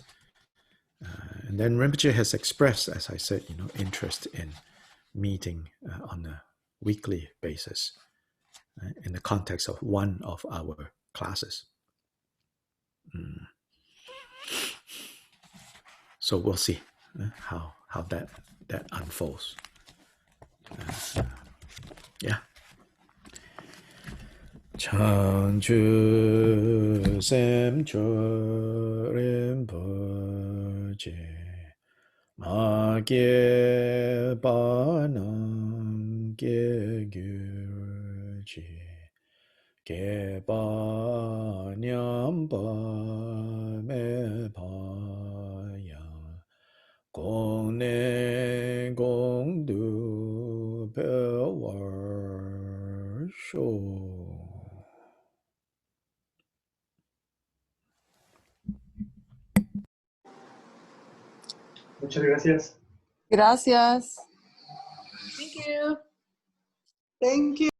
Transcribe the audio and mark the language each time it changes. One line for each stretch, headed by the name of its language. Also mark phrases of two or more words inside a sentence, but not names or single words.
English: And then Rinpoche has expressed, as I said, interest in meeting on a weekly basis in the context of one of our classes. So we'll see how that unfolds. Yeah.
Tibetan: བྱང་ཆུབ་སེམས་མཆོག་རིན་པོ་ཆེ། མ་སྐྱེས པ་རྣམས་སྐྱེས་གྱུར་ཅིག །སྐྱེས་པ་ཉམས་པ་མེད་པ་ཡང་། །གོང་ནས་གོང་དུ་འཕེལ་བར་ཤོག.
Spanish: Muchas gracias. Gracias.
English: Thank you. Thank you.